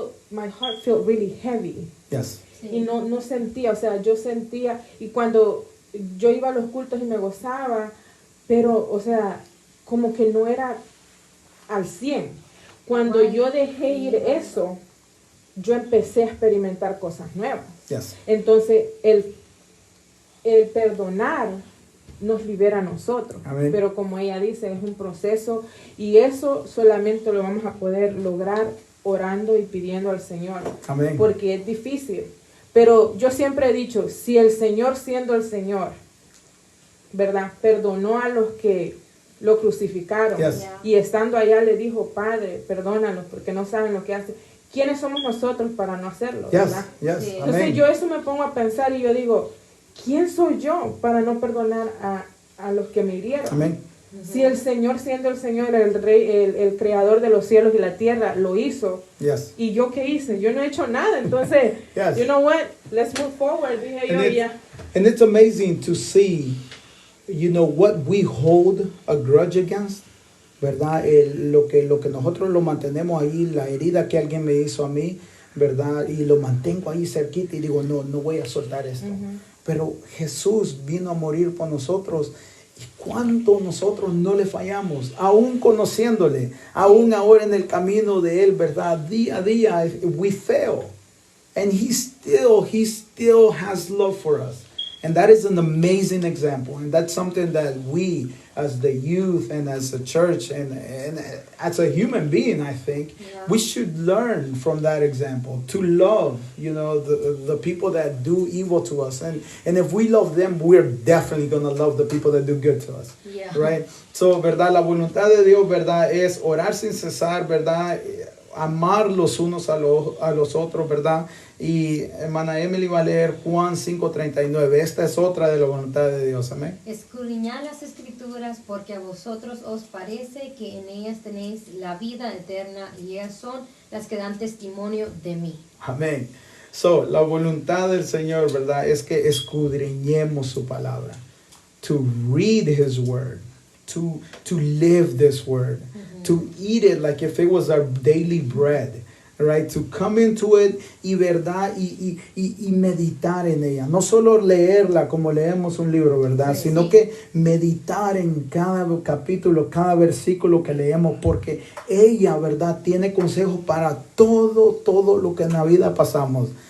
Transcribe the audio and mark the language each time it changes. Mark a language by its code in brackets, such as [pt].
[en] My heart felt really heavy. Yes. [es] Sí. Y no sentía, o sea, yo sentía, y cuando yo iba a los cultos y me gozaba, pero, o sea, como que no era al 100. Cuando yo dejé ir eso, yo empecé a experimentar cosas nuevas. [en] Yes. [es] Entonces, el perdonar nos libera a nosotros. Amén. Pero como ella dice, es un proceso, y eso solamente lo vamos a poder lograr orando y pidiendo al Señor. Amén. Porque es difícil. Pero yo siempre he dicho, si el Señor, siendo el Señor, ¿verdad?, perdonó a los que lo crucificaron, [en] Yes. [es] y estando allá le dijo, Padre, perdónalos porque no saben lo que hacen. ¿Quiénes somos nosotros para no hacerlo? [en] Yes. [es] ¿Verdad? [en] Yes. [es] Sí. Entonces Amén. yo eso me pongo a pensar y yo digo, ¿quién soy yo para no perdonar a los que me hirieron? Amén. Si el Señor, siendo el Señor, el Rey, el creador de los cielos y la tierra, lo hizo, Yes. ¿y yo qué hice? Yo no he hecho nada. Entonces, [en] Yes. you know what? Let's move forward, [es] dije yo, [en] And [es] ya. [en] And it's amazing to see, you know, what we hold a grudge against, ¿verdad? [es] Lo que nosotros lo mantenemos ahí, la herida que alguien me hizo a mí, ¿verdad? Y lo mantengo ahí cerquita y digo, no voy a soltar esto. Pero Jesús vino a morir por nosotros. ¿Y cuánto nosotros no le fallamos? Aún conociéndole, aún ahora en el camino de Él, ¿verdad? Día a día, [en] we fail. And He still has love for us. And that is an amazing example. And that's something that we, as the youth and as a church and as a human being, I think, we should learn from that example to love, you know, the people that do evil to us. And if we love them, we're definitely going to love the people that do good to us. Yeah. Right? So, [es] ¿verdad? La voluntad de Dios, ¿verdad? Es orar sin cesar, ¿verdad? Amar los unos a los otros, ¿verdad? Y hermana Emily va a leer Juan 5:39. Esta es otra de la voluntad de Dios. Amén. Escudriñad las escrituras porque a vosotros os parece que en ellas tenéis la vida eterna y ellas son las que dan testimonio de mí. Amén. [en] So, [es] la voluntad del Señor, ¿verdad? Es que escudriñemos su palabra. [en] To read His word. To live this word. To eat it like if it was our daily bread. Right, to come into it [es] y verdad y meditar en ella, no solo leerla como leemos un libro, verdad, sí, sino que meditar en cada capítulo, cada versículo que leemos, porque ella, verdad, tiene consejos para todo lo que en la vida pasamos.